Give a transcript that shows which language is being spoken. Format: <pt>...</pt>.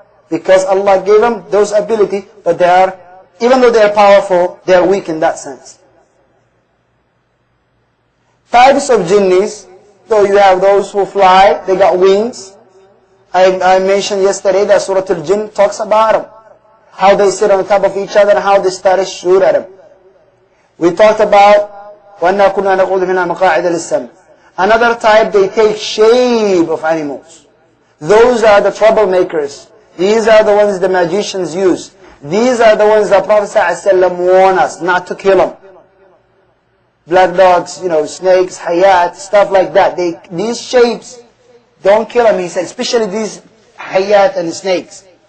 <en>Because Allah gave them those abilities, but even though they are powerful, they are weak in that sense. Types of jinnis, so you have those who fly, they got wings. I mentioned yesterday that Surah Al-Jinn talks about them. How they sit on top of each other and how they start to shoot at them. We talked about</en> <ar>وَأَنَّا كُنَّا نَقُودُ مِنْهَا مَقَاعِدَ لِلسَّمْعِ.</ar> <en>Another type, they take shape of animals. Those are the troublemakers. These are the ones the magicians use. These are the ones that Prophet ﷺ warned us not to kill them. Black dogs, snakes, hayat, stuff like that. These shapes, don't kill them, he said, especially these hayat and snakes.</en>